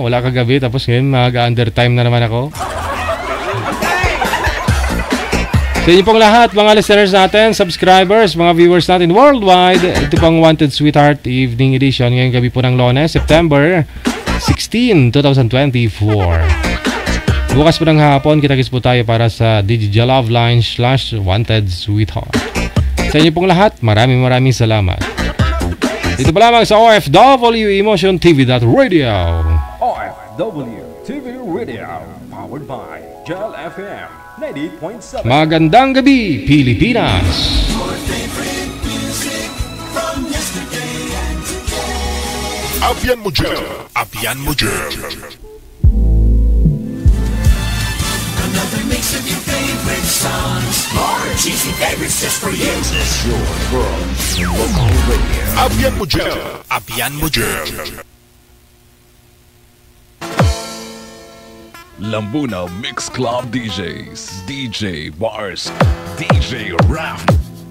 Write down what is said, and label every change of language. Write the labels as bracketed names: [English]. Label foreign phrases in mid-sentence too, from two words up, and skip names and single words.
[Filipino] Wala kagabi tapos ngayon mag-undertime na naman ako. Sa inyo pong lahat, mga listeners natin, subscribers, mga viewers natin worldwide, ito pang Wanted Sweetheart Evening Edition ngayong gabi po ng Lunes, September 16, 2024. Bukas po ng hapon, kita-kits po tayo para sa Digital Love Line / Wanted Sweetheart. Sa inyo pong lahat, maraming salamat. Dito pa lamang sa OFW Emotion TV.Radio. [English] OFW TV Radio, powered by Gel FM 98.7. [Filipino] Magandang gabi, Pilipinas! [Hiligaynon] Abyan mo dyan! Abyan mo dyan! [English] Another mix of your favorite songs. More cheesy favorites just for you. [Hiligaynon] This is your world. Local radio. Abyan mo dyan! Abyan mo dyan! Lambuna Mix Club DJs, DJ Bars, DJ Raft.